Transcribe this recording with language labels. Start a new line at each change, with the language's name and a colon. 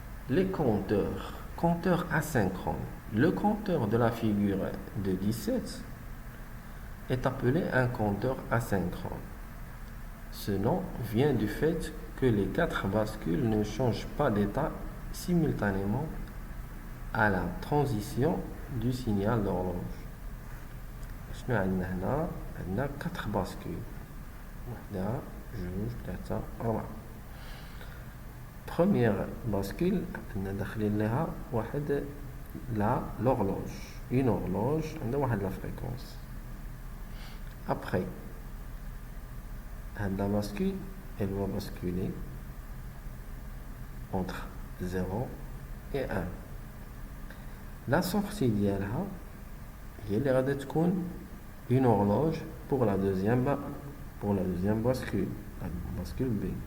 French: Les compteurs asynchrones. Le compteur de la figure de 17 est appelé un compteur asynchrone. Ce nom vient du fait que les 4 bascules ne changent pas d'état simultanément à la transition du signal d'horloge.
Arabic: شنو عندنا هنا؟ عندنا 4 bascules. واحدة، جوج، ثلاثة، أربعة.
French: Première bascule
Arabic: عندنا داخلين لها واحد l'horloge.
French: Une horloge
Arabic: عندها واحد
French: la fréquence. Après la bascule, elle va basculer entre 0 et 1. La sortie
Arabic: ديالها هي اللي غادي تكون
French: une horloge pour la deuxième bascule, la bascule B.